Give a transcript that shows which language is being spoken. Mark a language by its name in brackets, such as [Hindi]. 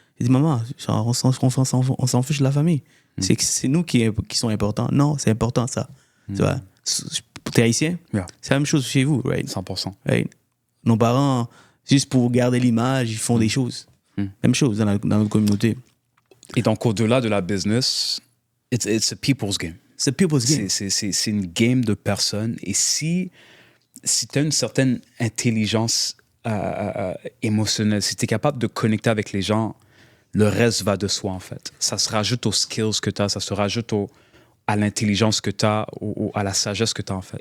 [French] J'ai dit, maman, on s'en fiche de la famille. C'est nous qui sont importants. Non, c'est important ça. Tu vois, t'es haïtien? C'est la même chose chez vous, [English] right? [French] 100%. [English] Right? [French] Nos parents, juste pour garder l'image, ils font des choses. Même chose dans notre communauté. Et donc, au-delà de la business, [English] it's a people's game. [French] C'est [English] a people's game. [French] C'est une game de personnes. Et si tu as une certaine intelligence émotionnelle, si tu es capable de connecter avec les gens, le reste va de soi, en fait. Ça se rajoute aux skills que tu as, ça se rajoute à l'intelligence que tu as, à la sagesse que tu as, en fait.